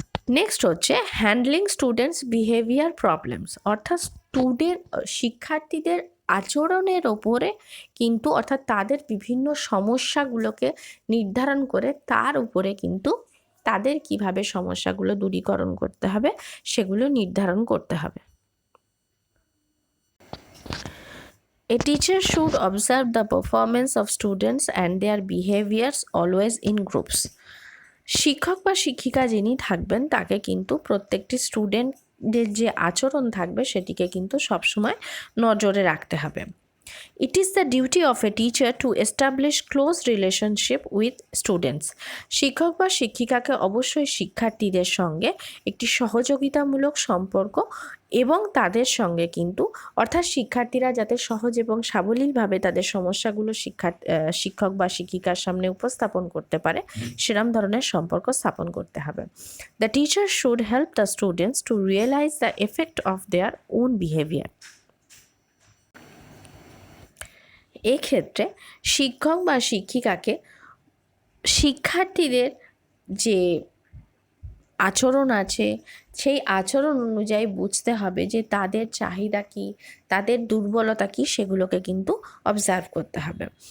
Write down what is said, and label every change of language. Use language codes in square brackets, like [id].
[bn] Next হচ্ছে [en] handling students behaviour problems, [bn] অর্থাৎ শিক্ষার্থীদের আচরণের ওপরে কিন্তু, অর্থাৎ তাদের বিভিন্ন সমস্যাগুলোকে নির্ধারণ করে তার উপরে কিন্তু তাদের কিভাবে সমস্যাগুলো দূরীকরণ করতে হবে সেগুলো নির্ধারণ করতে হবে। [en] A teacher should observe the performance of students and their behaviors always in groups. [bn] শিক্ষক বা শিক্ষিকা যিনি থাকবেন তাকে কিন্তু প্রত্যেকটি স্টুডেন্টদের যে আচরণ থাকবে সেটিকে কিন্তু সবসময় নজরে রাখতে হবে। [en] It is the duty of a teacher to establish close relationship with students. [bn] শিক্ষক বা শিক্ষিকাকে অবশ্যই শিক্ষার্থীদের সঙ্গে একটি সহযোগিতামূলক সম্পর্ক এবং তাদের সঙ্গে কিন্তু, অর্থাৎ শিক্ষার্থীরা যাতে সহজ এবং সাবলীলভাবে তাদের সমস্যাগুলো শিক্ষক বা শিক্ষিকার সামনে উপস্থাপন করতে পারে, সেরম ধরনের সম্পর্ক স্থাপন করতে হবে। [en] The teacher should help the students to realize the effect of their own behavior. [bn] এক্ষেত্রে শিক্ষক বা শিক্ষিকাকে শিক্ষার্থীদের যে আচরণ আছে সেই আচরণ অনুযায়ী বুঝতে হবে যে তাদের চাহিদা কী, তাদের দুর্বলতা কী, সেগুলোকে কিন্তু অবজার্ভ করতে হবে।